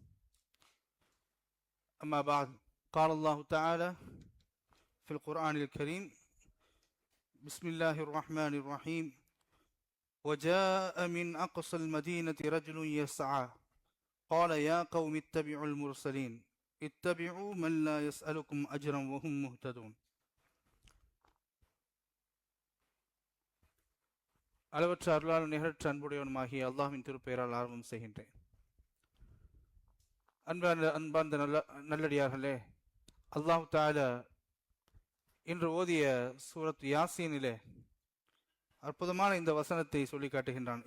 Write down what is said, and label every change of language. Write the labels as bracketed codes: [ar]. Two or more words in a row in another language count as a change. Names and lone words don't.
[ar] أما بعد، قال الله تعالى في القرآن الكريم: بسم الله الرحمن الرحيم. وجاء من أقصى المدينة رجل يسعى قال يا قوم اتبعوا المرسلين اتبعوا من لا يسألكم أجرا وهم مهتدون. [ta] அளவற்ற அருளாளன் நிகழ்ச்சி அன்புடையவனுமாகிய அல்லாஹ்வின் திருப்பெயரால் ஆரம்பம் செய்கின்றேன். அன்பார்ந்த நல்லடியார்களே, [ar] الله تعالى [ta] இன்று ஓதிய [ar] سورة يس [ta] அற்புதமான இந்த வசனத்தை சொல்லி காட்டுகின்றான்.